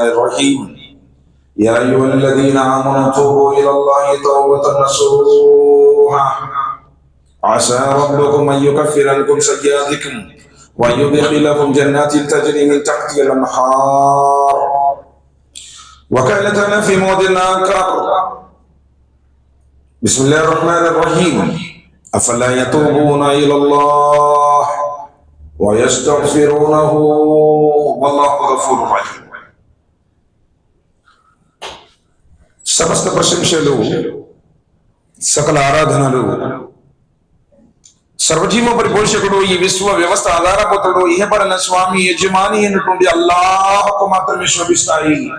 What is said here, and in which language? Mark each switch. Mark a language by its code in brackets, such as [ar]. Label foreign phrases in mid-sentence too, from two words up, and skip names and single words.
[ar] الرحيم يا ايها الذين امنوا توبوا الى الله توبه نصوحا عسى ربكم ان يكفر عنكم سيئاتكم ويدخلكم جنات تجري من تحتها الانهار وقال تعالى في موضع آخر بسم الله الرحمن الرحيم افلا يتوبون الى الله ويستغفرونه والله غفور رحيم. [te] సమస్త ప్రశంసలు సకల ఆరాధనలు సర్వజీవ పరిపోషకుడు ఈ విశ్వ వ్యవస్థ ఆధారభూతుడు ఇహపరన స్వామి యజమాని అయినటువంటి అల్లాహ్కు మాత్రమే శోభిస్తాయి.